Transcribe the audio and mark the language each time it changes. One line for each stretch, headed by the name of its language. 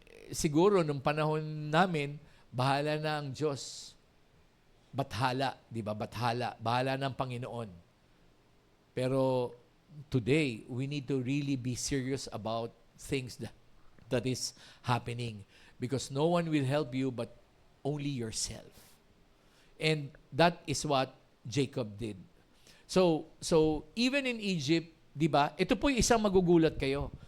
Filipino: Siguro nung panahon namin, bahala na ang Diyos. Bathala, di ba? Bathala. Bahala ng Panginoon.
English: Pero today, we need to really be serious about things that is happening because no one will help you but only yourself. And that is what Jacob did. So even in Egypt,
Filipino: di ba, ito po yung isang magugulat kayo.